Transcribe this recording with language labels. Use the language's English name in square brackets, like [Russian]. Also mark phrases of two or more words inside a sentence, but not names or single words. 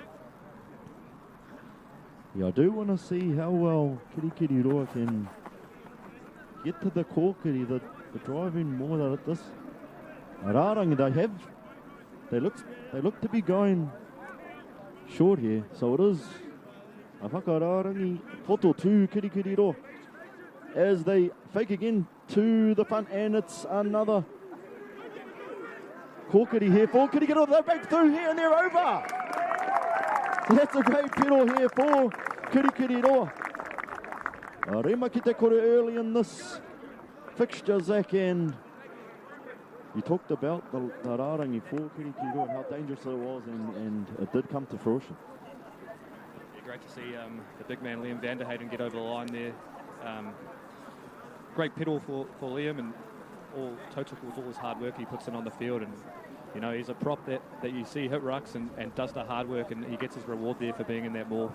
[English] Yeah, I do want to see how well Kirikiriroa can get to the kōkiri, the driving more than at this. Rārangi, they look to be going short here, so it is a [Māori] whakarārangi poto [English] to Kirikiriroa as they fake again to the front, and it's another kōkiri here for Kirikiriroa. They break through here and they're over. That's a great pedal here for Kirikiriroa. [Māori] Rema ki te kore [English] early in this fixture, Zach, and you talked about the rārangi for Kirikiriroa and how dangerous it was, and it did come to fruition. Yeah, great to see the big man Liam Vanderheyden get over the line there. Great pedal for Liam, and all his hard work he puts in on the field, and you know, he's a prop that you see hit rucks and does the hard work, and he gets his reward there for being in that ball.